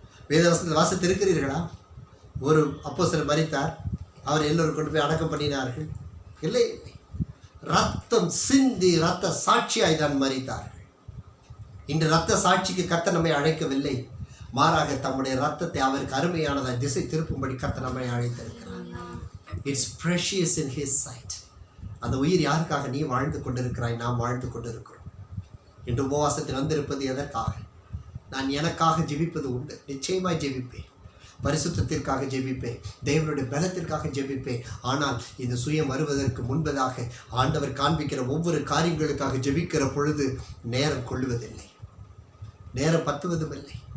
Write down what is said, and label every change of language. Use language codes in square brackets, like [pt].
[ta] வேதவசனத்தில் வாசித்து இருக்கிறீர்களா? ஒரு அப்போஸ்தலர் மரித்தார், அவர் எல்லோரும் கொண்டு போய் அடக்கம் பண்ணினார்கள். இல்லை, ரத்தம் சிந்தி ரத்த சாட்சியாய் தான் மரித்தார்கள். இன்று ரத்த சாட்சிக்கு கர்த்தர் நம்மை அழைக்கவில்லை, மாறாக தம்முடைய ரத்தத்தை அவருக்கு அருமையானதாய் திசை திருப்பும்படி கர்த்தர் நம்மை அழைத்திருக்கிறார். [en] It's precious in his sight. [ta] அந்த உயிர் யாருக்காக நீ வாழ்ந்து கொண்டிருக்கிறாய், நாம் வாழ்ந்து கொண்டிருக்கிறோம். இன்று உபவாசத்தில் வந்திருப்பது எதற்காக? நான் எனக்காக ஜெபிப்பது உண்டு, நிச்சயமாய் ஜெபிப்பேன். பரிசுத்தத்திற்காக ஜெபிப்பேன், தேவனுடைய பலத்திற்காக ஜெபிப்பேன். ஆனால் இந்த சுயம் வருவதற்கு முன்பதாக ஆண்டவர் காண்பிக்கிற ஒவ்வொரு காரியங்களுக்காக ஜெபிக்கிற பொழுது நேரம் கொள்ளுவதில்லை, நேரம் பத்துவதுமில்லை.